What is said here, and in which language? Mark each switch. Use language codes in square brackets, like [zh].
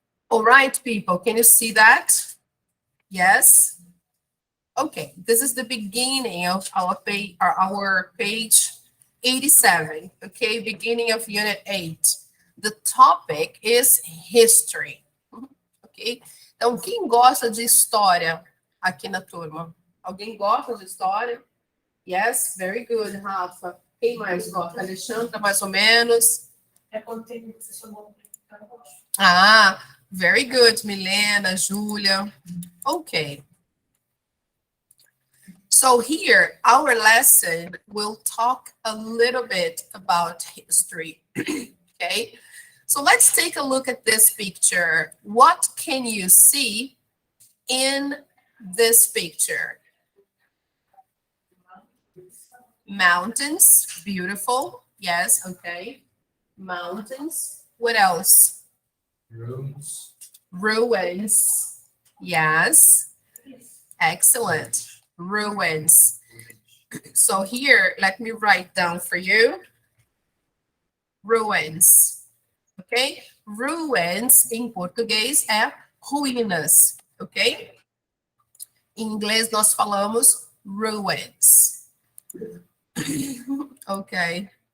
[en] All right, people, can you see that? Yes? Okay, this is the beginning of our page 87, okay, beginning of unit 8. The topic is history, ok? [pt] Então, quem gosta de história aqui na turma? Alguém gosta de história? [en] Yes, very good, [pt] Rafa. Quem mais gosta? Alexandra, mais ou menos? É quando tem que você chamou. [en] Ah, very good, Milena, Júlia. Okay. So here, our lesson will talk a little bit about history, okay? So let's take a look at this picture. What can you see in this picture? Mountains, beautiful. Yes, okay. Mountains. What else? Rooms. Ruins. Yes. Excellent. Ruins. So here, let me write down for you. Ruins. Ok? [pt] Ruins, em português, é ruínas. Ok? Em inglês, nós falamos ruins. Ok.